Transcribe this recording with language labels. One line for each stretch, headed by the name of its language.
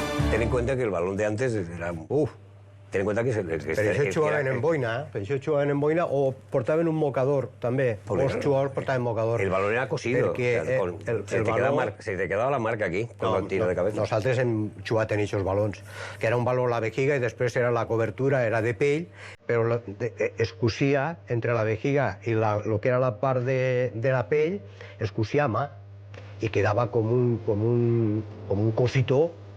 Spanish: Ten en cuenta que el balón de antes era... Ten en cuenta que...
Catalan: Per això jugaven en boina, o portaven un mocador, també. Molts jugadors portaven mocador.
Spanish: El balón era cosido.
Catalan: Se te quedava la marca aquí, quan
Spanish: el tiro de cabeza.
Catalan: Nosaltres hem jugat en aquests balons, que era un baló a la vejiga i després era la cobertura, era de pell, però es cosia entre la vejiga i el que era la part de la pell, es cosia a mà i quedava com un cosito.